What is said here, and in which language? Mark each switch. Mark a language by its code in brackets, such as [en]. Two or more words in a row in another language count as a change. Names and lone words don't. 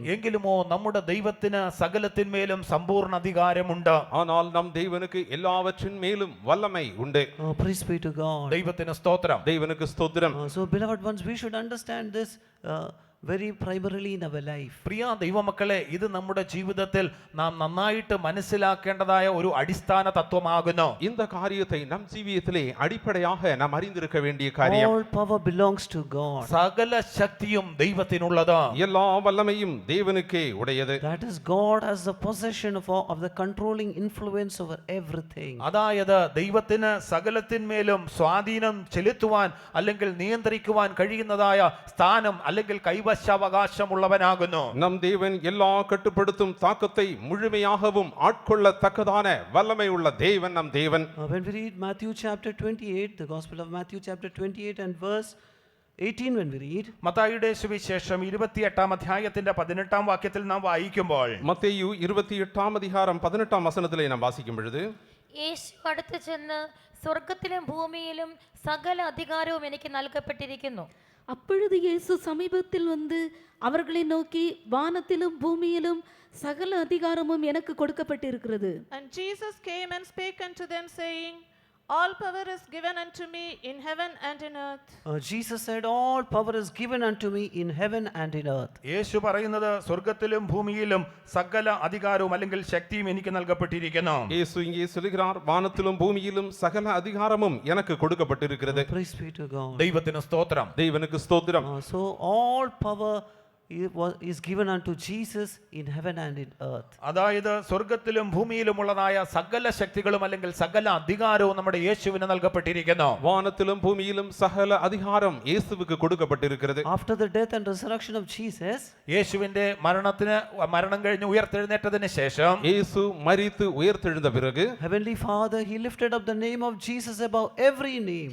[ml] എങ്കിലുമോ നമ്മുടെ ദൈവത്തിന് സകലത്തിന്മേലും സമ്പൂർണ്ണ അധികാരമുണ്ട്. [ta] ஆனால் நம் தேவனுக்கு எல்லாவற்றின் மேலும் வல்லமை உண்டு. [en] Praise be to God. [ml] ദൈവത്തിന് സ്തോത്രം. [ta] தேவனுக்கு ஸ்தோத்திரம். [en] So beloved ones, we should understand this very primarily in our life. [ml] പ്രിയ ദൈവമക്കളെ, ഇത് നമ്മുടെ ജീവിതത്തിൽ നാം നന്നായിട്ട് മനസ്സിലാക്കേണ്ടതായ ഒരു അടിസ്ഥാന തത്വമാകുന്നു. [ta] இந்த காரியத்தை நம் ஜீவியத்திலே அடிப்படையாக நாம் அறிந்திருக்க வேண்டிய காரியம். [en] All power belongs to God. [ml] സകല ശക്തിയും ദൈവത്തിനുള്ളത്. [ta] எல்லா வல்லமையும் தேவனுக்கே உடையது. [en] That is, God has the possession of the controlling influence over everything. [ml] അതായത് ദൈവത്തിന് സകലത്തിന്മേലും സ്വാധീനം ചെലുത്തുവാൻ അല്ലെങ്കിൽ നിയന്ത്രിക്കുവാൻ കഴിയുന്നതായ സ്ഥാനം അല്ലെങ്കിൽ കൈവശാവകാശമുള്ളവനാകുന്നു. [ta] நம் தேவன் எல்லா கட்டுப்படுத்தும் தாக்கத்தை முழுமையாகவும் ஆட்கொள்ளத்தக்கதான வல்லமை உள்ள தேவன் நம் தேவன். [en] When we read Matthew chapter 28, the Gospel of Matthew chapter 28 and verse 18, when we read, [ml] മത്തായിയുടെ സുവിശേഷം 28-ാം അധ്യായത്തിന്റെ 18-ാം വാക്യത്തിൽ നാം വായിക്കുമ്പോൾ, [ta] மத்தேயு 28-ஆம் அதிகாரம் 18-ஆம் வசனத்திலே நாம் வாசிக்கும் பொழுது, [ml] യേശു അടുത്ത് ചെന്ന് സ്വർഗത്തിലും ഭൂമിയിലും സകല അധികാരവും എനിക്ക് നൽകപ്പെട്ടിരിക്കുന്നു. [ta] அப்பொழுது இயேசு சமீபத்தில் வந்து அவர்களை நோக்கி, வானத்திலும் பூமியிலும் சகல அதிகாரமும் எனக்கு கொடுக்கப்பட்டிருக்கிறது. [en] And Jesus came and spake unto them, saying, All power is given unto me in heaven and in earth. Jesus said, all power is given unto me in heaven and in earth. [ml] യേശു പറയുന്നത് സ്വർഗ്ഗത്തിലും ഭൂമിയിലും സകല അധികാരവും അല്ലെങ്കിൽ ശക്തിയും എനിക്ക് നൽകപ്പെട്ടിരിക്കുന്നു. [ta] இயேசு இங்கே சொல்கிறார், வானத்திலும் பூமியிலும் சகல அதிகாரமும் எனக்கு கொடுக்கப்பட்டிருக்கிறது. [en] Praise be to God. [ml] ദൈവത്തിന് സ്തോത്രം. [ta] தேவனுக்கு ஸ்தோத்திரம். [en] So all power is given unto Jesus in heaven and in earth. [ml] അതായത് സ്വർഗ്ഗത്തിലും ഭൂമിയിലുമുള്ളതായ സകല ശക്തികളും അല്ലെങ്കിൽ സകല അധികാരവും നമ്മുടെ യേശുവിന് നൽകപ്പെട്ടിരിക്കുന്നു. [ta] வானத்திலும் பூமியிலும் சகல அதிகாரம் இயேசுவுக்கு கொடுக்கப்பட்டிருக்கிறது. [en] After the death and resurrection of Jesus, [ml] യേശുവിന്റെ മരണം കഴിഞ്ഞ് ഉയർത്തെഴുന്നേറ്റതിന് ശേഷം, [ta] இயேசு மரித்து உயிர்த்தெழுந்த பிறகு, [en] Heavenly Father, He lifted up the name of Jesus above every name.